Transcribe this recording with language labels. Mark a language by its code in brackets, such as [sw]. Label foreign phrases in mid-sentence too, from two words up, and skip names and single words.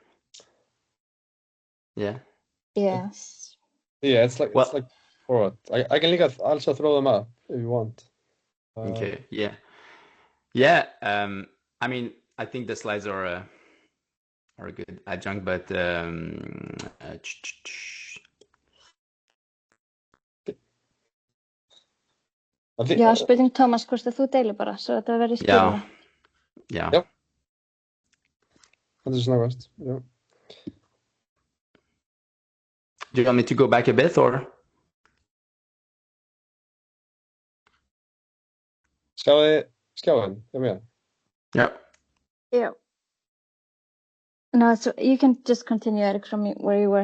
[en] Yeah. Yes. Yeah, it's like forward. I can also throw them up if you want. Okay. Yeah. Yeah. I mean, I think the slides are a good adjunct, but [is] Já, spurning Thomas, hvort þú deilir bara svo þetta verður skilja. Já. Það er snöggvast. Já. [en] Do you want me to go back a bit or? [is] Skjáin, yeah. [en] Yeah. No, so you can just continue, Eric, from where you were.